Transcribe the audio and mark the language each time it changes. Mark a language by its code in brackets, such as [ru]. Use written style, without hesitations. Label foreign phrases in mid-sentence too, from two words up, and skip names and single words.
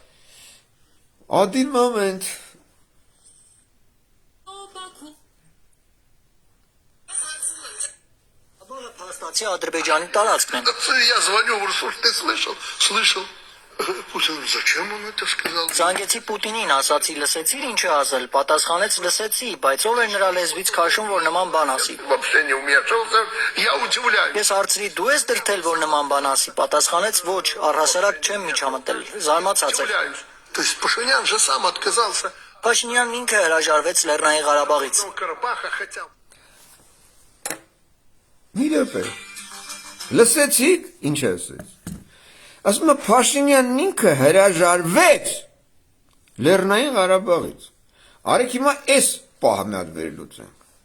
[ru] Один момент։ [hy] Բաքու Բողը փաստացի Ադրբեջանի տարածքն են։ [ru] Я звоню в Урсуль, ты слышал? Путин, зачем он это сказал? [hy] Զանգեցի Պուտինին, ասացի լսեցիր ինչ է ասել, պատասխանեց լսեցի, բայց ով էր նրա լեզվից քաշում, որ նման բան ասի։ [ru] Вообще не вмешался, я удивляюсь. [hy] Ես հարցրի դու ես դրթել, որ նման բան ասի, պատասխանեց ոչ, առհասարակ չեմ միջամտել, զարմացած էր։ [ru] Удивляюсь. То есть Пашинян же сам отказался. [hy] Փաշինյանն ինքը հրաժարվեց Լեռնային Ղարաբաղից։ [ru] Ну, Карабаха хотел. [hy] Իրոք։ Լսեցիք ինչ ասեց։ Ասում է Փաշինյանն ինքը հրաժարվեց Լեռնային Ղարաբաղից։ Արեք հիմա այս պահը մի հատ վերլուծենք։